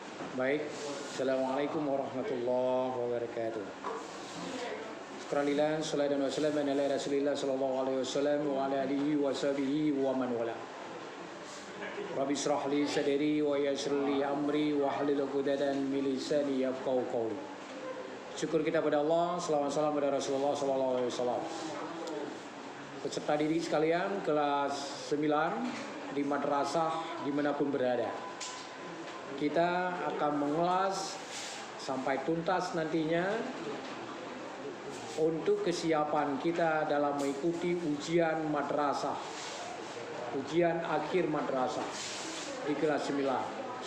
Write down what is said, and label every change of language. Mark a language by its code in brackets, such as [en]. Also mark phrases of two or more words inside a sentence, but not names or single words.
[ar] Baik, السلام عليكم ورحمة الله وبركاته. [id] Sekalian salat dan [ar] والسلام على رسول الله صلى الله عليه وسلم و على آله و صحبه و من والاه. رب اشرح لي صدري و يسر لي أمري و احلل عقدة من لساني يفقهوا قولي. [id] Syukur kita pada Allah, selawat salam pada Rasulullah [ar] صلى الله عليه وسلم. [id] Peserta didik sekalian, kelas 9 di madrasah dimanapun berada. Kita akan mengulas sampai tuntas nantinya untuk kesiapan kita dalam mengikuti ujian madrasah, ujian akhir madrasah di kelas 9.